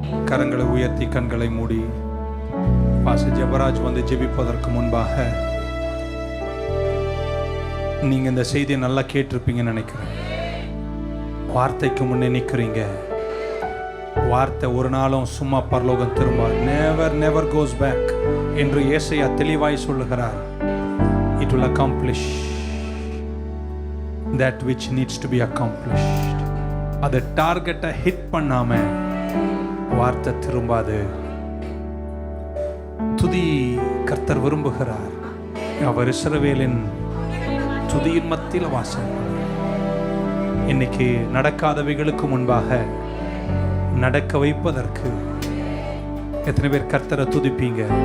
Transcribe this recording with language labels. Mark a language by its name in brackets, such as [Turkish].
[Tamil] கரங்களை உயர்த்தி கண்களை மூடி பாஸ்டர் ஜெபராஜ் வந்து ஜெபிப்பதற்கு முன்பாக, நீங்க இந்த செய்தியை நல்லா கேட்டிருப்பீங்கன்னு நினைக்கிறேன். வார்த்தைக்கு முன்னே நிற்கிறீங்க. வார்த்தை ஒரு நாளும் சும்மா பரலோகம் திரும்ப நெவர் கோஸ் பேக் என்று ஏசாயா தெளிவாய் சொல்லுகிறார். [English] It will accomplish that which needs to be accomplished. [Tamil] அதை டார்கெட்டை ஹிட் பண்ணாம வார்த்தை திரும்பாது. துதி கர்த்தர் விரும்புகிறார். அவர் இஸ்ரவேலின் துதியின் மத்தியில் வாசம். இன்னைக்கு நடக்காதவைகளுக்கு முன்பாக நடக்க வைப்பதற்கு எத்தனை பேர் கர்த்தரை துதிப்பீங்க?